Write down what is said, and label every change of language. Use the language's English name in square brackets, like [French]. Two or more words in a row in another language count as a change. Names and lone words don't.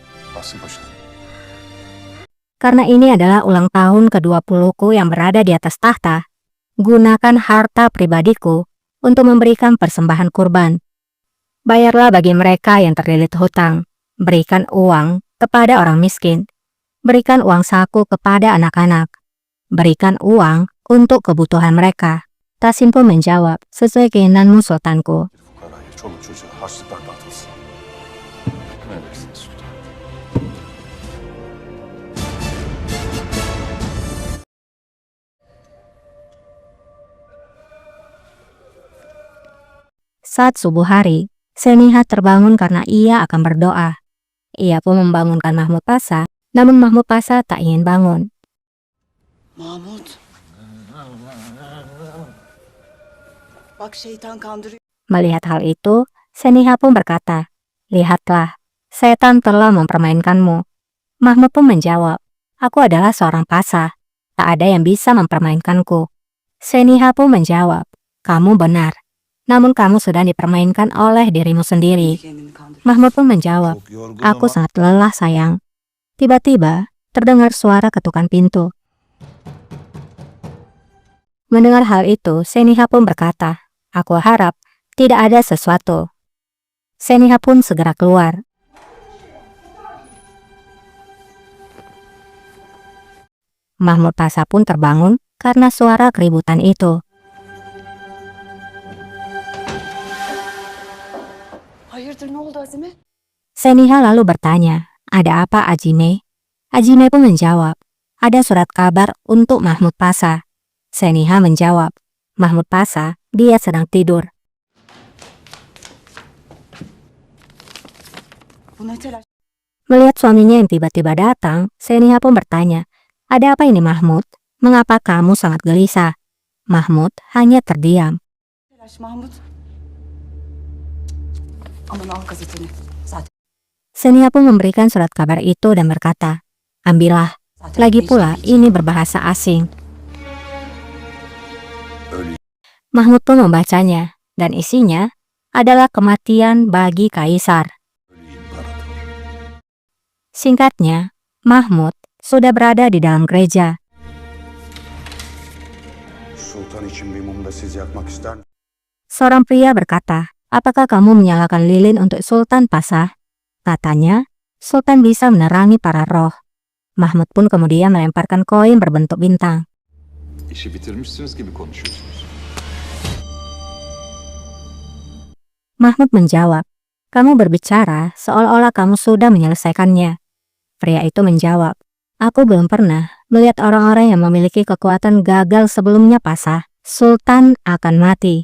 [Turkish] Basın başına. [Indonesian] Karena ini adalah ulang tahun ke-20ku yang berada di atas tahta, gunakan harta pribadiku untuk memberikan persembahan kurban. Bayarlah bagi mereka yang terlilit hutang, berikan uang kepada orang miskin, berikan uang saku kepada anak-anak, berikan uang untuk kebutuhan mereka. Tasim pun menjawab, sesuai keinginanmu sultanku. [Turkish] Fukaraya, çoluk çocuğa harçlıklar dağıtılsın. Emredersiniz sultan. [Indonesian] Saat subuh hari, Seniha terbangun karena ia akan berdoa. Ia pun membangunkan Mahmud Pasha, namun Mahmud Pasha tak ingin bangun. [Turkish] Mahmut. Bak şeytan kandırıyor. [Indonesian] Melihat hal itu, Seniha pun berkata, "Lihatlah, setan telah mempermainkanmu." Mahmud pun menjawab, "Aku adalah seorang pasha, tak ada yang bisa mempermainkanku." Seniha pun menjawab, "Kamu benar, namun kamu sudah dipermainkan oleh dirimu sendiri." [Turkish] Kendini kandırıyor. [Indonesian] Mahmud pun menjawab, [Turkish] Çok yorgun [Indonesian] "Aku [Turkish] ama [Indonesian] sangat lelah sayang." Tiba-tiba, terdengar suara ketukan pintu. Mendengar hal itu, Seniha pun berkata, "Aku harap tidak ada sesuatu." Seniha pun segera keluar. Mahmud Pasha pun terbangun karena suara keributan itu. [Turkish] Hayırdır ne oldu Azime? [Indonesian] Seniha lalu bertanya, "Ada apa, Ajime?" Ajime pun menjawab, "Ada surat kabar untuk Mahmud Pasha." Seniha menjawab, "Mahmud Pasha, dia sedang tidur." [Turkish] Bu ne telaş? [Indonesian] Melihat suaminya yang tiba-tiba datang, Seniha pun bertanya, "Ada apa ini Mahmud? Mengapa kamu sangat gelisah?" Mahmud hanya terdiam. [Turkish] Telaş Mahmut. Aman al gazeteni. Zaten [Indonesian] Seniha pun memberikan surat kabar itu dan berkata, "Ambillah. Lagi pula ini berbahasa asing." [Turkish] ölü [Indonesian] Mahmud pun membacanya, dan isinya adalah kematian bagi kaisar. [Turkish] imparator. [Indonesian] Singkatnya, Mahmud sudah berada di dalam gereja. [Turkish] Sultan için bir mum da siz yakmak ister misiniz? [Indonesian] Seorang pria berkata, "Apakah kamu menyalakan lilin untuk Sultan Pasha?" Katanya, Sultan bisa menerangi para roh. Mahmud pun kemudian melemparkan koin berbentuk bintang. [Turkish] İşi bitirmişsiniz gibi konuşuyorsunuz. [Indonesian] Mahmud menjawab, "Kamu berbicara seolah-olah kamu sudah menyelesaikannya." Pria itu menjawab, "Aku belum pernah melihat orang-orang yang memiliki kekuatan gagal sebelumnya Pasha. Sultan akan mati.